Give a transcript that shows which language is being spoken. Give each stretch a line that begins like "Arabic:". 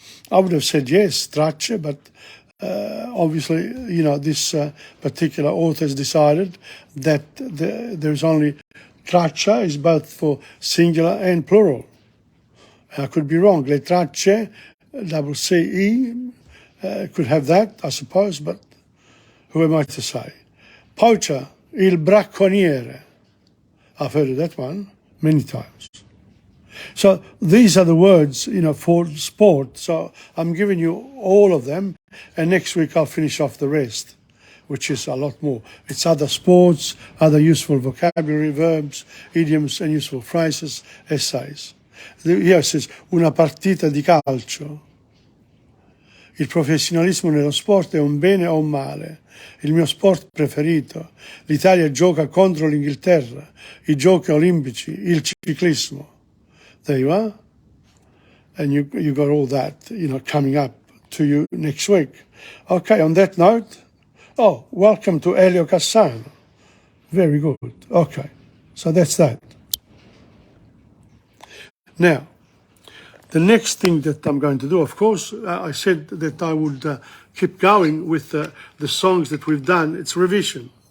English: I would have said yes, tracce, but obviously, you know, this particular author has decided that there's only traccia is both for singular and plural. I could be wrong. Le tracce, double C-E, could have that, I suppose, but who am I to say?
Italian: Poacher, il bracconiere.
English: I've heard of that one many times. So these are the words, you know, for sport. So I'm giving you all of them, and next week I'll finish off the rest, which is a lot more. It's other sports, other useful vocabulary, verbs, idioms, and useful phrases, essays. Here it says,
Italian: una partita di calcio. Il professionalismo nello sport è un bene o un male? Il mio sport preferito. L'Italia gioca contro l'Inghilterra. I giochi olimpici, il ciclismo.
English: There you are. And you got all that, you know, coming up to you next week. Okay, on that note, welcome to Elio Cassano. Very good. Okay, so that's that. Now, the next thing that I'm going to do, of course, I said that I would keep going with the songs that we've done. It's revision.